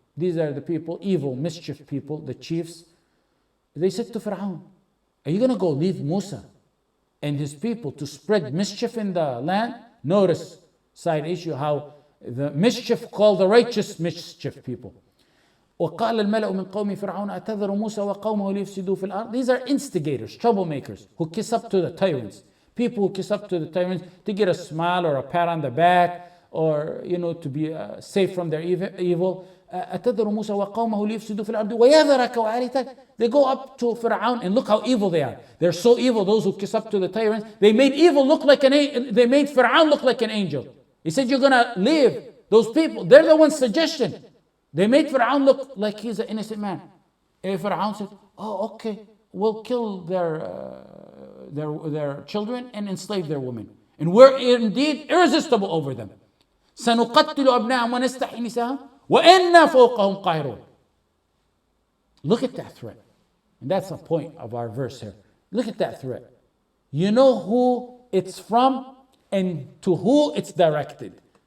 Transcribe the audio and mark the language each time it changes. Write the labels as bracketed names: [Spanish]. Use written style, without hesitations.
[English] These are the people, evil, mischief people, the chiefs. They said to Fir'aun, are you going to go leave Musa and his people to spread mischief in the land? Notice, side issue, how the mischief called the righteous mischief people. [Arabic] وقال الملأ من قوم فرعون أتذر موسى وقومه ليفسدوا في الأرض. [English] These are instigators, troublemakers, who kiss up to the tyrants. People who kiss up to the tyrants to get a smile or a pat on the back, or to be safe from their evil. [Arabic] أتذر موسى وقومه ليفسدوا في الأرض ويذرك وآلهتك. [English] They go up to Fir'aun and look how evil they are. They're so evil, those who kiss up to the tyrants. They made they made Fir'aun look like an angel. He said, you're going to leave those people. They're the ones suggestion. They made Fir'aun look like he's an innocent man. And Fir'aun said, oh, okay, we'll kill their children and enslave their women. And we're indeed irresistible over them. [Arabic] سنقتل أبناءهم ونستحيي نساءهم وإنا فوقهم قاهرون. [English] Look at that threat. And that's the point of our verse here. Look at that threat. You know who it's from and to who it's directed.